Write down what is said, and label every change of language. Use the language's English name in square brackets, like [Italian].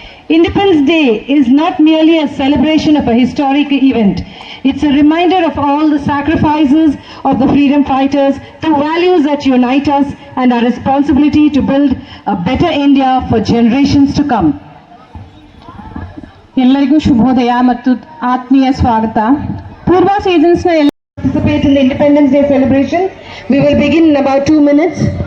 [English] Independence Day is not merely a celebration of a historic event. It's a reminder of all the sacrifices of the freedom fighters, the values that unite us, and our responsibility to build a better India for generations to come. [Kannada] ಎಲ್ಲರಿಗೂ ಶುಭೋದಯ ಮತ್ತು ಆತ್ಮೀಯ ಸ್ವಾಗತ. ಪೂರ್ವ ಸೀಸನ್ಸ್ನ [English] Participate in the Independence Day celebration. We will begin in about 2 minutes.